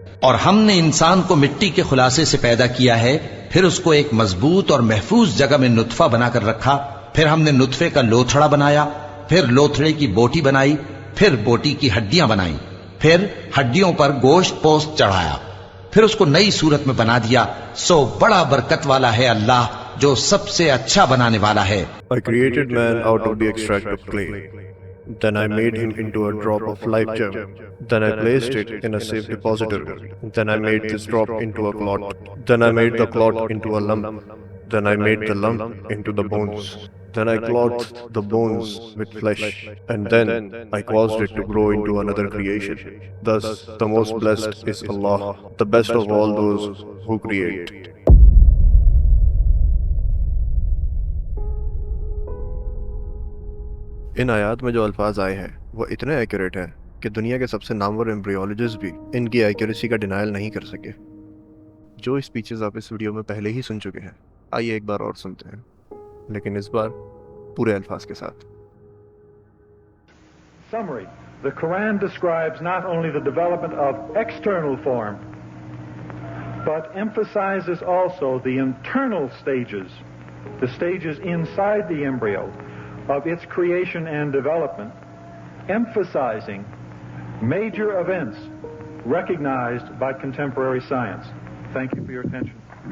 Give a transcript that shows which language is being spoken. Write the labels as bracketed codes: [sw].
[ur] اور ہم نے انسان کو مٹی کے خلاصے سے پیدا کیا ہے، پھر اس کو ایک مضبوط اور محفوظ جگہ میں نطفہ بنا کر رکھا، پھر ہم نے نطفے کا لوتھڑا بنایا، پھر لوتھڑے کی بوٹی بنائی، پھر بوٹی کی ہڈیاں بنائیں، پھر ہڈیوں پر گوشت پوست چڑھایا، پھر اس کو نئی صورت میں بنا دیا۔ سو بڑا برکت والا ہے اللہ جو سب سے اچھا بنانے والا ہے۔ [en] I created man out of the extract of clay. Then I made him into a drop of life gem. Then I placed it in a safe depository. Then I made this drop into a clot. Then I made the clot into a lump. Then I made the lump into the bones. Then I clothed the bones with flesh. And then I caused it to grow into another creation. Thus, the most blessed is Allah, the best of all those who create. [ur] ان آیات میں جو الفاظ آئے ہیں وہ اتنے accurate ہیں کہ دنیا کے سب سے نامور ایمبریولوجسٹ بھی ان کی ایکوریسی کا ڈینائل نہیں کر سکے۔ جو اسپیچز آپ اس ویڈیو میں پہلے ہی سن چکے ہیں، آئیے ایک بار اور سنتے ہیں، لیکن اس بار پورے الفاظ کے ساتھ۔ [en] Summary. The Quran describes not only the development of external form, but emphasizes also the internal stages, the stages inside the embryo of its creation and development, emphasizing major events recognized by contemporary science. Thank you for your attention.